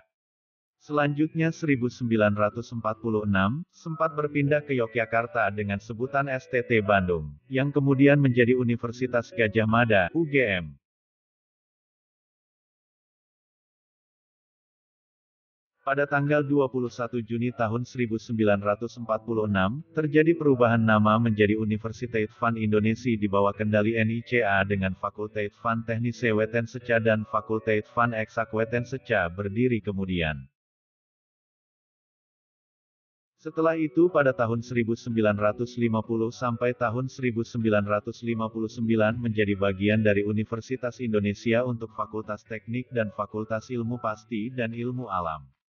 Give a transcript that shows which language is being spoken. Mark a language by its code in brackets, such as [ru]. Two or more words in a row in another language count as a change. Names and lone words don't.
[id] Selanjutnya 1946, sempat berpindah ke Yogyakarta dengan sebutan STT Bandung, yang kemudian menjadi Universitas Gadjah Mada, UGM. Pada tanggal 21 Juni tahun 1946, terjadi perubahan nama menjadi Universiteit van Indonesia di bawah kendali NICA dengan Fakulteit van Technische Wetenschappen dan Fakulteit van Exact Wetenschappen berdiri kemudian. Setelah itu pada tahun 1950 sampai tahun 1959 menjadi bagian dari Universitas Indonesia untuk Fakultas Teknik dan Fakultas Ilmu Pasti dan Ilmu Alam.